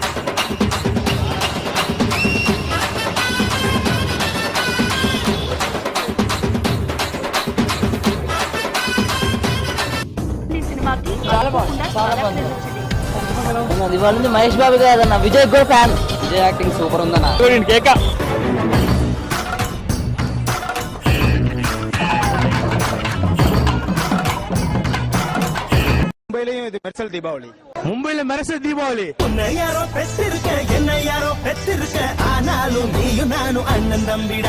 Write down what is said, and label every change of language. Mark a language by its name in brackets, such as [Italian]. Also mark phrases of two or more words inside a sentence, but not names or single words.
[Telugu] ఇవాళ నుంచి మహేష్ బాబు గారు విజయ్ కూడా ఫ్యాన్. విజయ్ [English] acting super [Telugu] ఉందన్న. [Tamil] கேட்க மும்பையிலயும் இது மெர்சல் தீபாவளி. மும்பையில மெர்சல் தீபாவளி. உன்னை யாரோ பெற்றிருக்க, என்னை யாரோ பெற்றிருக்க, ஆனாலும் நீயும் நானும் அண்ணன் தம்பிடா.